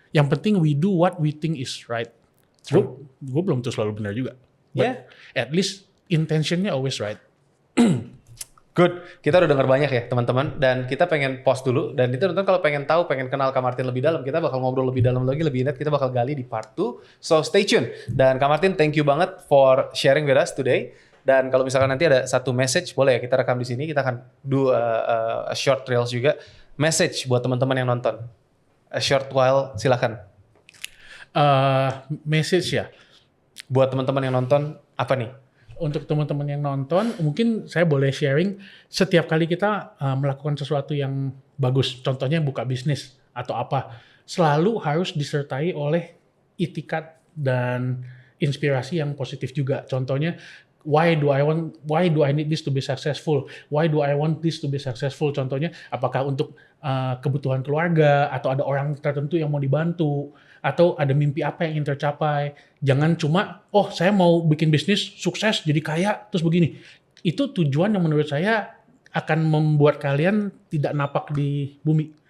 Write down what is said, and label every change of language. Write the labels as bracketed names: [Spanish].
[Indonesian] Yang penting [English] we do what we think is right. [Indonesian] Gue belum tuh selalu benar juga. [English] But at least intentionnya always right. [Indonesian] Good, kita udah dengar banyak ya teman-teman, dan kita pengen pause dulu, dan itu teman-teman kalau pengen tahu, pengen kenal Kak Martin lebih dalam, kita bakal ngobrol lebih dalam lagi, lebih net, kita bakal gali di part 2, [English] so stay tune. [Indonesian] Dan Kak Martin, thank you banget [English] for sharing with us today, [Indonesian] dan kalau misalkan nanti ada satu message, boleh ya kita rekam di sini, kita akan [English] do a short reels [Indonesian] juga, message buat teman-teman yang nonton, [English] a short while, [Indonesian] silakan. Message ya? Buat teman-teman yang nonton, apa nih? Untuk teman-teman yang nonton, mungkin saya boleh sharing setiap kali kita melakukan sesuatu yang bagus, contohnya buka bisnis atau apa, selalu harus disertai oleh itikat dan inspirasi yang positif juga. [English] Contohnya, why do I need this to be successful? Why do I want this to be successful? [Indonesian] Contohnya, apakah untuk kebutuhan keluarga, atau ada orang tertentu yang mau dibantu, atau ada mimpi apa yang ingin tercapai. Jangan cuma, oh saya mau bikin bisnis, sukses, jadi kaya, terus begini. Itu tujuan yang menurut saya akan membuat kalian tidak napak di bumi.